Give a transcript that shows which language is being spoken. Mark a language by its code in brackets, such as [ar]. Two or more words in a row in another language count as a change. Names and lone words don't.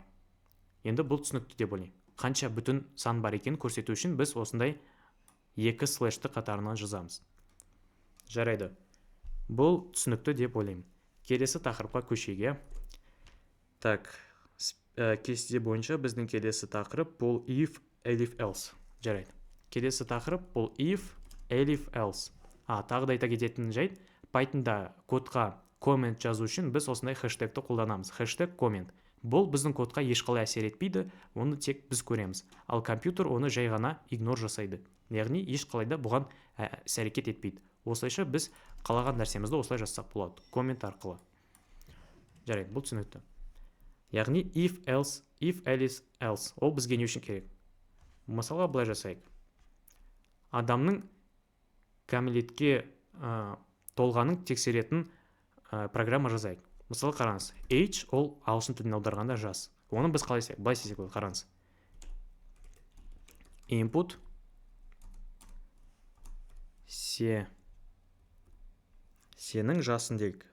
[kk] Енді бұл түсінікті деп ойлаймын. Қанша бүтін сан бар екенін көрсету үшін біз осындай 2 слэшті қатарынан жазамыз. Жарайды. Бұл түсінікті деп ойлаймын. Келесі тақырыпқа көшейік. Так, кесте бойынша біздің келесі тақырып бұл [en] if, elif, else. [kk] Жарайды. Келесі тақырып бұл [en] if, elif, else. [kk] Тағы да айта кететін жайт, Pythonда кодқа коммент жазу үшін біз осындай хэштегті қолданамыз. Хэштег коммент. Бұл біздің кодқа ешқалай әсер етпейді, оны тек біз көреміз. Ал компьютер оны жай ғана игнор жасайды. Яғни ешқалай да бұған әрекет етпейді. Осылайша біз қалаған нәрсемізді осылай жазсақ болады. Коммент арқылы. Жарайды, бұл түсінікті. Яғни [en] if, else, if, elif, else. [kk] Ол бізге не үшін керек? Мысалға былай жасайық. Адамның кәмелетке толғанын тексеретін программа жазайық. Мысалы қараңыз. Age ол ағылшын тіліне аударғанда жас. Оны біз қалай істейік? Былай істесек, қараңыз. Input сенің жасың дейік.